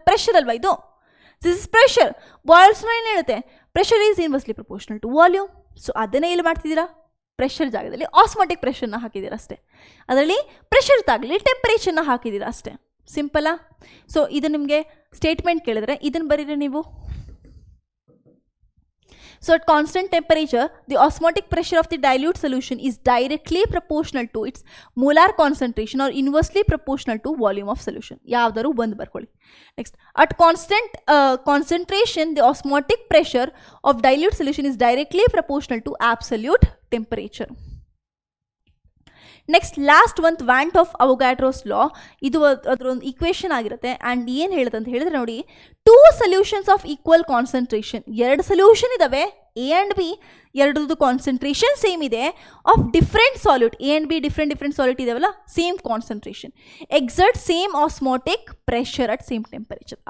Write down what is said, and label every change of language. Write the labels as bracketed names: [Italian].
[English] pressure [Kannada] ಅಲ್ವಾ ಇದು, [English] This is pressure. Boyle's law [Kannada] ಏನು ಹೇಳುತ್ತೆ, [English] Pressure is inversely proportional to volume. [Kannada] So ಅದನ್ನೇ ಇಲ್ಲಿ ಮಾಡ್ತಿದ್ದೀರಾ, ಪ್ರೆಷರ್ ಜಾಗದಲ್ಲಿ ಆಸ್ಮೋಟಿಕ್ ಪ್ರೆಷರ್ನ ಹಾಕಿದ್ದೀರಾ ಅಷ್ಟೇ. ಅದರಲ್ಲಿ ಪ್ರೆಷರ್ ತಾಗಲಿ ಟೆಂಪರೇಚರ್ನ ಹಾಕಿದ್ದೀರಾ ಅಷ್ಟೇ. ಸಿಂಪಲ್ಲಾ? ಸೊ ಇದು ನಿಮಗೆ ಸ್ಟೇಟ್ಮೆಂಟ್ ಕೇಳಿದ್ರೆ ಇದನ್ನು ಬರೀರಿ ನೀವು. [English] So at constant temperature, the osmotic pressure of the dilute solution is directly proportional to its molar concentration or inversely proportional to volume of solution. [Kannada] ಯಾವ್ದಾರು ಬಂದು ಬರ್ಕೊಳ್ಳಿ. [English] Next, at constant concentration, the osmotic pressure of dilute solution is directly proportional to absolute temperature. [Kannada] Next last ಒಂದು ವ್ಯಾಂಟ್ of ಅವೊಗಾಡ್ರೋಸ್ ಲಾ, ಇದು ಅದರ ಒಂದು equation ಆಗಿರುತ್ತೆ. [English] and [Kannada] ಏನು ಹೇಳುತ್ತೆ ಅಂತ ಹೇಳಿದ್ರೆ ನೋಡಿ, [English] 2 solutions of equal concentration, 2 solution ಇದಾವೆ, A and B, [Kannada] ಎರಡರದ್ದು concentration same ಇದೆ, [English] Of different solute, A and B different solute ಇದಾವಲ್ಲ, same concentration, exert same osmotic pressure at same temperature.